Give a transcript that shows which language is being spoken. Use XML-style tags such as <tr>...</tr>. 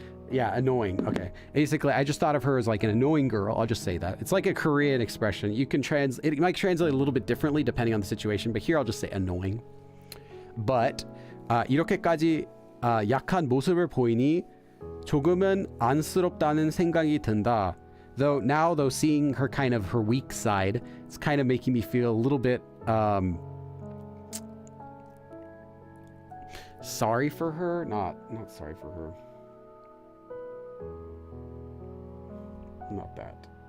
<en>Yeah, annoying. Okay. Basically, I just thought of her as like an annoying girl. I'll just say that. It's like a Korean expression. You can it might translate a little bit differently depending on the situation, but here I'll just say annoying.</en> <ko>But 이렇게까지 약한 모습을 보이니 조금은 안쓰럽다는 생각이 든다.</ko> <en>Though seeing her kind of her weak side, it's kind of making me feel a little bit sorry for her. Not sorry for her. Not that.</en>